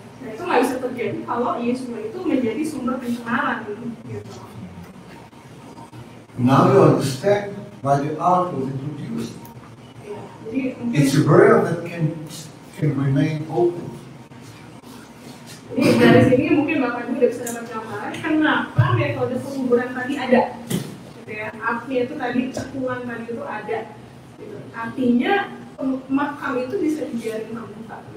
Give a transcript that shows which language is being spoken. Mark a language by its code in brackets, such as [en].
[id] Nah itu nggak bisa terjadi kalau Yeshua itu menjadi sumber pencemaran gitu. [en] Now you understand why the ark was introduced. [id] Ya, jadi [en] It's a burial that can remain open. [id] Jadi dari sini mungkin Bapak Ibu udah bisa dapat gambaran kenapa metode penguburan tadi ada. Gitu ya. Artinya itu tadi cekungan tadi itu ada. Gitu. Artinya makam itu bisa dibiarin terbuka.